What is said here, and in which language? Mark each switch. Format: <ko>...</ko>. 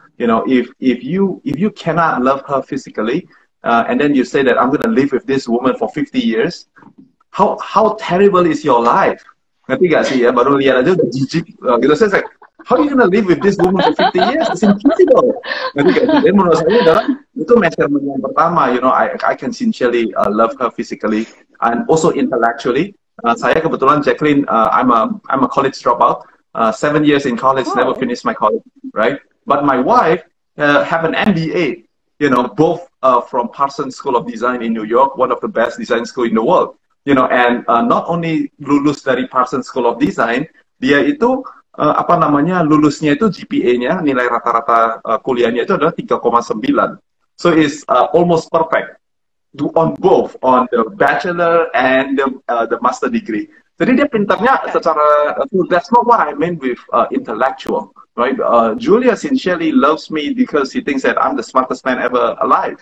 <en>You know, if you cannot love her physically, and then you say that I'm going to live with this woman for 50 years. How terrible is your life?</en> <id>Ngerti gak sih ya? Baru lihat aja udah jijik gitu.</id> <en>Saya like, how are you gonna live with this woman for 50 years? It's impossible.</en> <id>Ngerti gak sih? Dan menurut saya adalah itu measurement yang pertama.</id> <en>You know, I can sincerely love her physically and also intellectually.</en> <id>Saya kebetulan</id> <en>Jackline, I'm a college dropout. 7 years in college, never finished my college, right? But my wife have an MBA. You know, both from Parsons School of Design in New York, one of the best design school in the world. You know, and not only</en> <id>lulus dari Parsons School of Design, dia itu lulusnya itu GPA-nya, nilai rata-rata kuliahnya itu adalah 3,9.</id> <en>So it's almost perfect on both, on the bachelor and the master degree.</en> <id>Jadi dia pintarnya secara,</id> <en>that's not what I meant with intellectual, right? Julia sincerely loves me because he thinks that I'm the smartest man ever alive.</en>